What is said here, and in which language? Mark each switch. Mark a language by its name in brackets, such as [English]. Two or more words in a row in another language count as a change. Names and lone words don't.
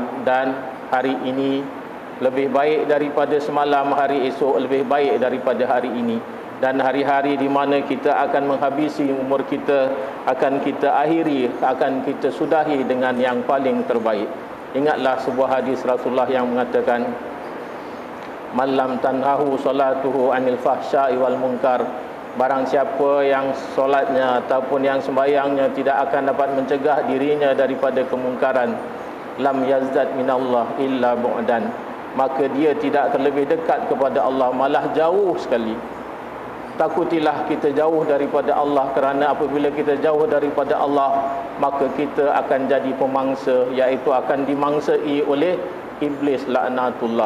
[Malay] Dan hari ini lebih baik daripada semalam, hari esok lebih baik daripada hari ini. Dan hari-hari di mana kita akan menghabisi umur kita, akan kita akhiri, akan kita sudahi dengan yang paling terbaik. Ingatlah sebuah hadis Rasulullah yang mengatakan, [Arabic] من لم تنهه صلاته عن الفحشاء والمنكر, [Malay] barang siapa yang solatnya ataupun yang sembahyangnya tidak akan dapat mencegah dirinya daripada kemungkaran, [Arabic] لم يزدد من الله إلا بعدا, [Malay] maka dia tidak terlebih dekat kepada Allah, malah jauh sekali. Takutilah kita jauh daripada Allah, kerana apabila kita jauh daripada Allah, maka kita akan jadi pemangsa, iaitu akan dimangsai oleh iblis laknatullah.